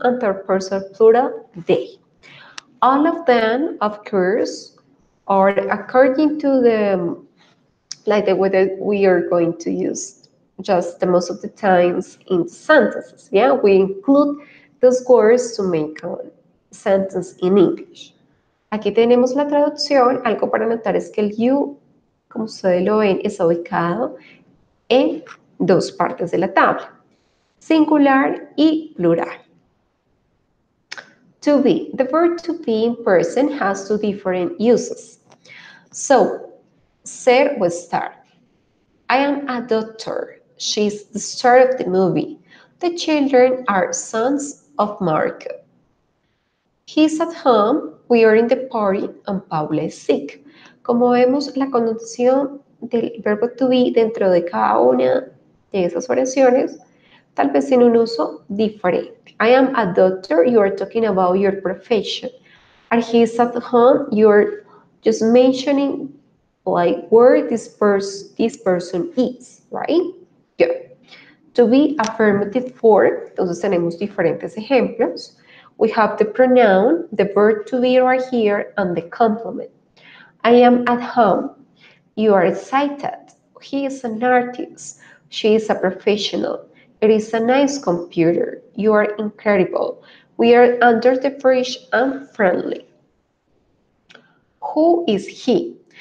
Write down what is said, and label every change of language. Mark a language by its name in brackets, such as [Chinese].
[English] And third person plural, they. All of them, of course, are according to the way that we are going to use just the most of the times in sentences. Yeah, we include those words to make a sentence in English. [Spanish] Aquí tenemos la traducción. Algo para notar es que el you, como ustedes lo ven, está ubicado en dos partes de la tabla, singular y plural. [English] To be. The verb to be in person has two different uses. So, [Spanish] ser o estar. [English] I am a doctor. She's the star of the movie. The children are sons of Marco. He's at home. We are in the party and Paula is sick. [Spanish] Como vemos, la connotación del verbo to be dentro de cada una de esas oraciones tal vez tiene un uso diferente. [English] I am a doctor. You are talking about your profession. And he's at home. You're just mentioning like where this person is, right? Good. To be affirmative form, [Spanish] entonces tenemos diferentes ejemplos. [English] We have the pronoun, the verb to be right here, and the complement. I am at home. You are excited. He is an artist. She is a professional. It is a nice computer. You are incredible. We are under the bridge and friendly. Who is he?